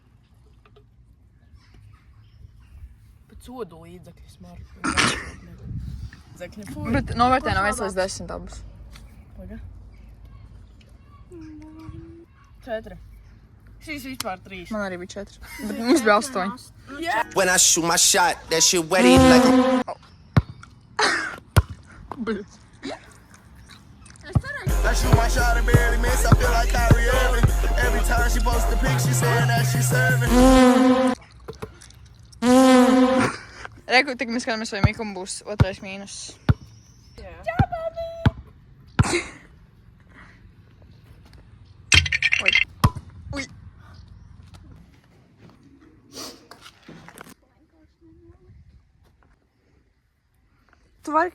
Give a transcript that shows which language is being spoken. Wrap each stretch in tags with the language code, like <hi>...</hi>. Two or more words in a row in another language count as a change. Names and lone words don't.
<lv>Bet sodu līdzekļi smaržo. Dzekļi fuj. Bet novērtē no 1 līdz 10 abas. Paga. 4. Šīs vispār 3. Man arī bija 4. Bet mums bija 8.</lv> <en>When I shoot my shot, that shit wetty like</en> <lv>Bļa.</lv> <en>I shoot my shot and barely miss. I feel like Kyrie Irving. Every time she posts a pic, she saying that she serving.</en> <lv>Reku, tik mēs skatāmies, vai Mikam būs otrais mīnus. Oi. Ui. Tu vari...</lv>